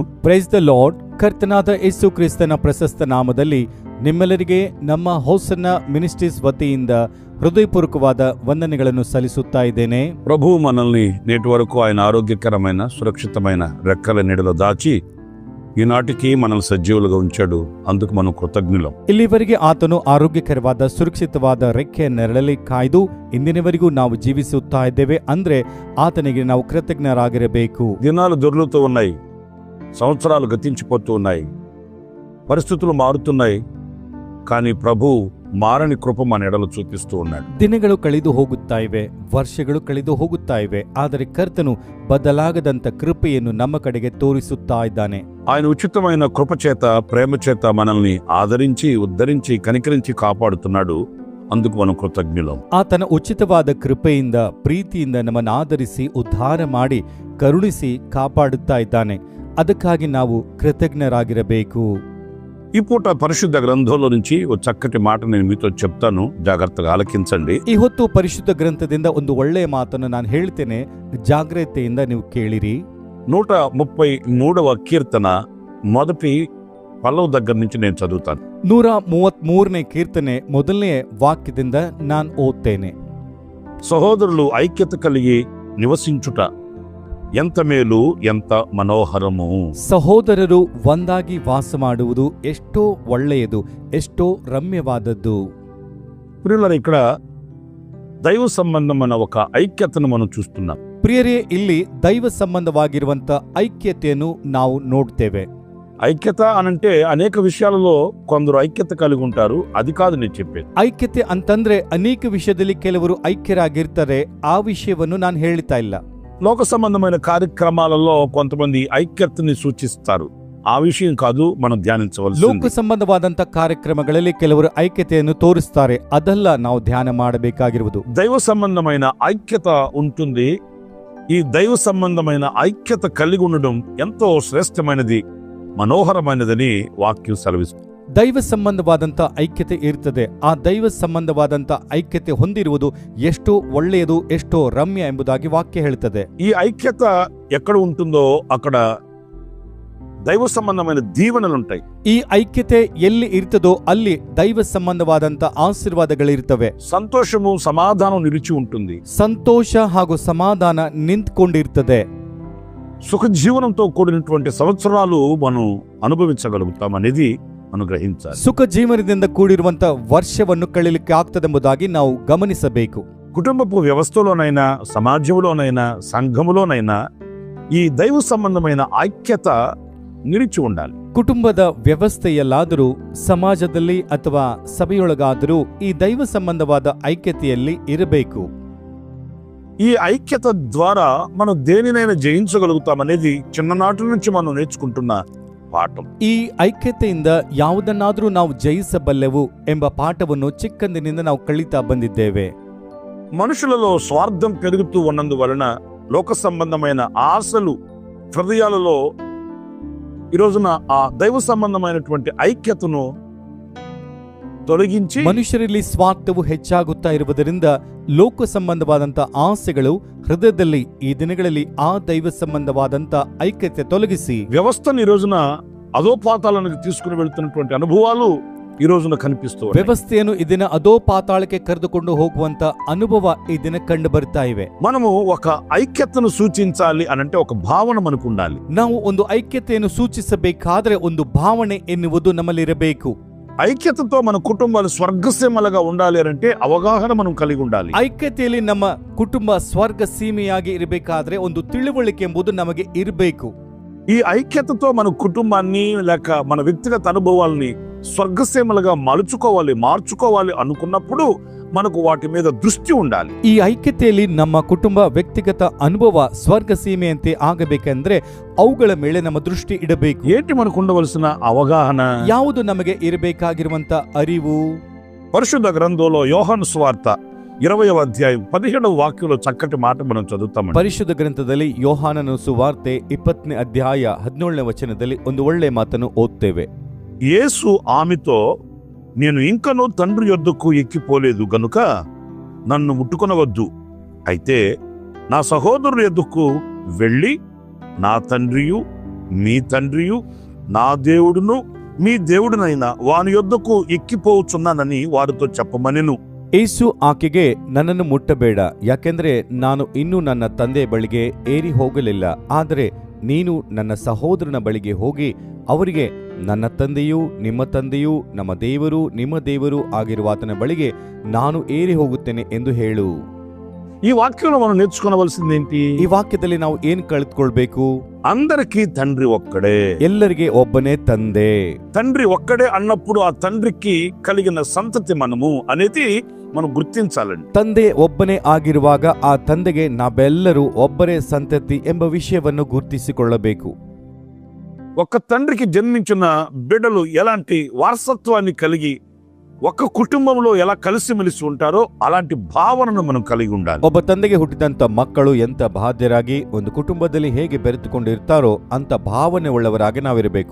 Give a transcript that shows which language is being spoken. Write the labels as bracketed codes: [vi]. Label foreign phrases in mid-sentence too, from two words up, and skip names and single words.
[en] Praise the Lord. [kn] ಕರ್ತನಾದ ಯೇಸು ಕ್ರಿಸ್ತನ ಪ್ರಶಸ್ತ ನಾಮದಲ್ಲಿ ನಿಮ್ಮೆಲ್ಲರಿಗೆ ನಮ್ಮ ಹೋಸನ್ನ ಮಿನಿಸ್ಟ್ರೀಸ್ ವತಿಯಿಂದ ಹೃದಯಪೂರ್ವಕವಾದ ವಂದನೆಗಳನ್ನು ಸಲ್ಲಿಸುತ್ತಾ ಇದ್ದೇನೆ. [te] ప్రభు మనల్ని నేటి వరకు ఆయన ఆరోగ్యకరమైన సురక్షితమైన రెక్కల నీడలో దాచి ఈనాటికి మనల్ని సజీవులుగా ఉంచాడు. అందుకు మనం కృతజ్ఞులం. [kn] ಇಲ್ಲಿವರೆಗೆ ಆತನು ಆರೋಗ್ಯಕರವಾದ ಸುರಕ್ಷಿತವಾದ ರೆಕ್ಕೆಯ ನೆರಳಲ್ಲಿ ಕಾಯ್ದು ಇಂದಿನವರೆಗೂ ನಾವು ಜೀವಿಸುತ್ತಾ ಇದ್ದೇವೆ. ಅಂದ್ರೆ ಆತನಿಗೆ ನಾವು ಕೃತಜ್ಞರಾಗಿರಬೇಕು. [te] దినాలు దొర్లుతూ ఉన్నాయి, సంవత్సరాలు గతించిపోతూ ఉన్నాయి, పరిస్థితులు మారుతున్నాయి. కానీ ప్రభు మారని కృప మన ఎడలు చూపిస్తూ ఉన్నాడు. [kn] ದಿನಗಳು ಕಳೆದು ಹೋಗುತ್ತಾ ಇವೆ, ವರ್ಷಗಳು ಕಳೆದು ಹೋಗುತ್ತಾ ಇವೆ, ಆದರೆ ಕರ್ತನು ಬದಲಾಗದಂತ ಕೃಪೆಯನ್ನು ನಮ್ಮ ಕಡೆಗೆ ತೋರಿಸುತ್ತಾ ಇದ್ದಾನೆ. [te] ఆయన ఉచితమైన కృప చేత ప్రేమ చేత మనల్ని ఆదరించి ఉద్ధరించి కనికరించి కాపాడుతున్నాడు. అందుకు మనం కృతజ్ఞులం. [kn] ಆತನ ಉಚಿತವಾದ ಕೃಪೆಯಿಂದ ಪ್ರೀತಿಯಿಂದ ನಮ್ಮನ್ನು ಆಧರಿಸಿ ಉದ್ಧಾರ ಮಾಡಿ ಕರುಣಿಸಿ ಕಾಪಾಡುತ್ತಾ ಇದ್ದಾನೆ. ಅದಕ್ಕಾಗಿ ನಾವು ಕೃತಜ್ಞರಾಗಿರಬೇಕು. [te] ఈ పూట పరిశుద్ధ గ్రంథంలో నుంచి ఓ చక్కటి మాట నేను మీతో చెప్తాను, జాగ్రత్తగా ఆలకించండి. [kn] ಈ ಹೊತ್ತು ಪರಿಶುದ್ಧ ಗ್ರಂಥದಿಂದ ಒಂದು ಒಳ್ಳೆಯ ಮಾತನ್ನು ನಾನು ಹೇಳ್ತೇನೆ, ಜಾಗ್ರತೆಯಿಂದ ನೀವು ಕೇಳಿರಿ. [te] 133వ కీర్తన మొదటి పల్లవ దగ్గర నుంచి నేను చదువుతాను. [kn] 133ನೇ ಕೀರ್ತನೆ ಮೊದಲನೇ ವಾಕ್ಯದಿಂದ ನಾನು ಓದ್ತೇನೆ. [te] సహోదరులు ఐక్యత కలిగి నివసించుట ఎంత మేలు, ఎంత మనోహరము. [kn] ಸಹೋದರರು ಒಂದಾಗಿ ವಾಸ ಮಾಡುವುದು ಎಷ್ಟೋ ಒಳ್ಳೆಯದು, ಎಷ್ಟೋ ರಮ್ಯವಾದದ್ದು. [te] ప్రియులారా, ఇక్కడ దైవ సంబంధమైన ఒక ఐక్యతను మనం చూస్తున్నాం. [kn] ಪ್ರಿಯರೇ, ಇಲ್ಲಿ ದೈವ ಸಂಬಂಧವಾಗಿರುವಂತ ಐಕ್ಯತೆಯನ್ನು ನಾವು ನೋಡ್ತೇವೆ. [te] ఐక్యత అనంటే అనేక విషయాలలో కొందరు ఐక్యత కలిగి ఉంటారు. అది కాదు నేను చెప్పేది. [kn] ಐಕ್ಯತೆ ಅಂತಂದ್ರೆ ಅನೇಕ ವಿಷಯದಲ್ಲಿ ಕೆಲವರು ಐಕ್ಯರಾಗಿರ್ತಾರೆ. ಆ ವಿಷಯವನ್ನು ನಾನು ಹೇಳ್ತಾ ಇಲ್ಲ. [te] లోక సంబంధమైన కార్యక్రమాలలో కొంతమంది ఐక్యతని సూచిస్తారు. ఆ విషయం కాదు మనం ధ్యానించవలసింది. [kn] ಲೋಕ ಸಂಬಂಧವಾದಂತ ಕಾರ್ಯಕ್ರಮಗಳಲ್ಲಿ ಕೆಲವರು ಐಕ್ಯತೆಯನ್ನು ತೋರಿಸ್ತಾರೆ. ಅದಲ್ಲ ನಾವು ಧ್ಯಾನ ಮಾಡಬೇಕಾಗಿರುವುದು. [te] దైవ సంబంధమైన ఐక్యత ఉంటుంది. ఈ దైవ సంబంధమైన ఐక్యత కలిగి ఉండడం ఎంతో శ్రేష్టమైనది, మనోహరమైనదని వాక్యం సెలవిస్తుంది. [kn] ದೈವ ಸಂಬಂಧವಾದಂತ ಐಕ್ಯತೆ ಇರ್ತದೆ. ಆ ದೈವ ಸಂಬಂಧವಾದಂತ ಐಕ್ಯತೆ ಹೊಂದಿರುವುದು ಎಷ್ಟೋ ಒಳ್ಳೆಯದು, ಎಷ್ಟೋ ರಮ್ಯ ಎಂಬುದಾಗಿ ವಾಕ್ಯ ಹೇಳುತ್ತದೆ. [te] ఈ ఐక్యత ఎక్కడ ఉంటుందో అక్కడ దైవ సంబంధమైన దీవెనలుంటాయి. [kn] ಈ ಐಕ್ಯತೆ ಎಲ್ಲಿ ಇರ್ತದೋ ಅಲ್ಲಿ ದೈವ ಸಂಬಂಧವಾದಂತ ಆಶೀರ್ವಾದಗಳಿರ್ತವೆ. [te] సంతోషము సమాధానం నిలిచి ఉంటుంది. [kn] ಸಂತೋಷ ಹಾಗೂ ಸಮಾಧಾನ ನಿಂತ್ಕೊಂಡಿರ್ತದೆ. [te] సుఖ జీవనంతో కూడినటువంటి సంవత్సరాలు మనం అనుభవించగలుగుతాం అనేది మనం గ్రహించాలి. [kn] ಸುಖ ಜೀವನದಿಂದ ಕೂಡಿರುವಂತ ವರ್ಷವನ್ನು ಕಳೀಲಿಕ್ಕೆ ಆಗ್ತದೆಂಬುದಾಗಿ ನಾವು ಗಮನಿಸಬೇಕು. [te] కుటుంబపు వ్యవస్థలోనైనా, సమాజంలోనైనా, సంఘములోనైనా ఈ దైవ సంబంధమైన ఐక్యత నిలిచి ఉండాలి. [kn] ಕುಟುಂಬದ ವ್ಯವಸ್ಥೆಯಲ್ಲಾದರೂ, ಸಮಾಜದಲ್ಲಿ ಅಥವಾ ಸಭೆಯೊಳಗಾದರೂ ಈ ದೈವ ಸಂಬಂಧವಾದ ಐಕ್ಯತೆಯಲ್ಲಿ ಇರಬೇಕು. [te] ఈ ఐక్యత ద్వారా మనం దేనినైనా జయించగలుగుతాం అనేది చిన్ననాటి నుంచి మనం నేర్చుకుంటున్న ಪಾಠ. [kn] ಈ ಐಕ್ಯತೆಯಿಂದ ಯಾವುದನ್ನಾದರೂ ನಾವು ಜಯಿಸಬಲ್ಲೆವು ಎಂಬ ಪಾಠವನ್ನು ಚಿಕ್ಕಂದಿನಿಂದ ನಾವು ಕಲಿತಾ ಬಂದಿದ್ದೇವೆ. [te] మనుషులలో స్వార్థం పెరుగుతూ ఉన్నందువలన లోక సంబంధమైన ఆశలు హృదయాలలో ఈ రోజున ఆ దైవ సంబంధమైనటువంటి ఐక్యతను ತೊಲಗಿಂಚಿ [kn] ಮನುಷ್ಯರಲ್ಲಿ ಸ್ವಾರ್ಥವು ಹೆಚ್ಚಾಗುತ್ತಾ ಇರುವುದರಿಂದ ಲೋಕ ಸಂಬಂಧವಾದಂತ ಆಸೆಗಳು ಹೃದಯದಲ್ಲಿ ಈ ದಿನಗಳಲ್ಲಿ ಆ ದೈವ ಸಂಬಂಧವಾದಂತ ಐಕ್ಯತೆ ತೊಲಗಿಸಿ [te] వ్యవస్థను ఈ రోజున అధోపాతాలకు తీసుకుని వెళ్తున్నటువంటి అనుభవాలు ఈ రోజున కనిపిస్తూ ఉన్నాయి. [kn] ವ್ಯವಸ್ಥೆಯನ್ನು ಈ ದಿನ ಅದೋ ಪಾತಾಳಕ್ಕೆ ಕರೆದುಕೊಂಡು ಹೋಗುವಂತ ಅನುಭವ ಈ ದಿನ ಕಂಡು ಬರ್ತಾ ಇವೆ. [te] మనము ఒక ఐక్యతను సూచించాలి అనంటే ఒక భావన మనకు ఉండాలి. [kn] ನಾವು ಒಂದು ಐಕ್ಯತೆಯನ್ನು ಸೂಚಿಸಬೇಕಾದ್ರೆ ಒಂದು ಭಾವನೆ ಎನ್ನುವುದು ನಮ್ಮಲ್ಲಿರಬೇಕು. [te] ఐక్యతతో మన కుటుంబాలు స్వర్గసీమలుగా ఉండాలి అంటే అవగాహన మనం కలిగి ఉండాలి. [kn] ಐಕ್ಯತೆಯಲ್ಲಿ ನಮ್ಮ ಕುಟುಂಬ ಸ್ವರ್ಗ ಸೀಮೆಯಾಗಿ ಇರಬೇಕಾದ್ರೆ ಒಂದು ತಿಳುವಳಿಕೆ ಎಂಬುದು ನಮಗೆ ಇರಬೇಕು. [te] ఈ ఐక్యతతో మన కుటుంబాన్ని లేక మన వ్యక్తిగత అనుభవాల్ని స్వర్గసీమలుగా మార్చుకోవాలి అనుకున్నప్పుడు మనకు వాటి మీద దృష్టి ఉండాలి. [kn] ಈ ಐಕ್ಯತೆಯಲ್ಲಿ ನಮ್ಮ ಕುಟುಂಬ ವ್ಯಕ್ತಿಗತ ಅನುಭವ ಸ್ವರ್ಗ ಸೀಮೆಯಂತೆ ಆಗಬೇಕೆಂದ್ರೆ ಅವುಗಳ ಮೇಲೆ ನಮ್ಮ ದೃಷ್ಟಿ ಇಡಬೇಕು. [te] ఏంటి మనకు ఉండవలసిన అవగాహన? [kn] ಯಾವುದು ನಮಗೆ ಇರಬೇಕಾಗಿರುವಂತ ಅರಿವು? [te] పరిశుద్ధ గ్రంథంలో యోహాను సువార్త 20వ అధ్యాయం 17వ వాక్యంలో చక్కటి మాట మనం చదువుతామండి. [kn] ಪರಿಶುದ್ಧ ಗ್ರಂಥದಲ್ಲಿ ಯೋಹಾನನ ಸುವಾರ್ತೆ 20ನೇ ಅಧ್ಯಾಯ 17ನೇ ವಚನದಲ್ಲಿ ಒಂದು ಒಳ್ಳೆ ಮಾತನ್ನು ಓದ್ತೇವೆ. [te] యేసు ఆమెతో, నేను ఇంకనూ తండ్రి యొద్దకు ఎక్కిపోలేదు గనుక నన్ను ముట్టుకొనవద్దు. అయితే నా సహోదరుల యొద్దకు వెళ్ళి నా తండ్రియు మీ తండ్రియు నా దేవుడును మీ దేవుడునైన వాని యొద్దకు ఎక్కిపోవచ్చున్నానని వారితో చెప్పమనెను. [kn] ಯೇಸು ಆಕೆಗೆ, ನನ್ನನ್ನು ಮುಟ್ಟಬೇಡ, ಯಾಕೆಂದ್ರೆ ನಾನು ಇನ್ನೂ ನನ್ನ ತಂದೆ ಬಳಿಗೆ ಏರಿ ಹೋಗಲಿಲ್ಲ. ಆದರೆ ನೀನು ನನ್ನ ಸಹೋದರನ ಬಳಿಗೆ ಹೋಗಿ ಅವರಿಗೆ, ನನ್ನ ತಂದೆಯೂ ನಿಮ್ಮ ತಂದೆಯೂ ನಮ್ಮ ದೇವರು ನಿಮ್ಮ ದೇವರು ಆಗಿರುವ ಆತನ ಬಳಿಗೆ ನಾನು ಏರಿ ಹೋಗುತ್ತೇನೆ ಎಂದು ಹೇಳು. [te] ఈ వాక్యంలో మనం నేర్చుకోవలసింది ఏంటి? [kn] ಈ ವಾಕ್ಯದಲ್ಲಿ ನಾವು ಏನ್ ಕಳೆದುಕೊಳ್ಬೇಕು? [te] అందరికీ తండ్రి ఒక్కడే. [kn] ಎಲ್ಲರಿಗೆ ಒಬ್ಬನೇ ತಂದೆ. [te] తండ్రి ఒక్కడే అన్నప్పుడు ఆ తండ్రికి కలిగిన సంతతి మనము అనేది మనం గుర్తించాలండి. [kn] ತಂದೆ ಒಬ್ಬನೇ ಆಗಿರುವಾಗ ಆ ತಂದೆಗೆ ನಾವೆಲ್ಲರೂ ಒಬ್ಬರೇ ಸಂತತಿ ಎಂಬ ವಿಷಯವನ್ನು ಗುರುತಿಸಿಕೊಳ್ಳಬೇಕು. [te] ఒక తండ్రికి జన్మించిన బిడ్డలు ఎలాంటి వారసత్వాన్ని కలిగి ఒక కుటుంబంలో ఎలా కలిసిమెలిసి ఉంటారో అలాంటి భావనను మనం కలిగి ఉండాలి. [kn] ಒಬ್ಬ ತಂದೆಗೆ ಹುಟ್ಟಿದಂತ ಮಕ್ಕಳು ಎಂತ ಬಾಧ್ಯರಾಗಿ ಒಂದು ಕುಟುಂಬದಲ್ಲಿ ಹೇಗೆ ಬೆರೆತುಕೊಂಡಿರ್ತಾರೋ ಅಂತ ಭಾವನೆ ಉಳ್ಳವರಾಗಿ ನಾವಿರಬೇಕು.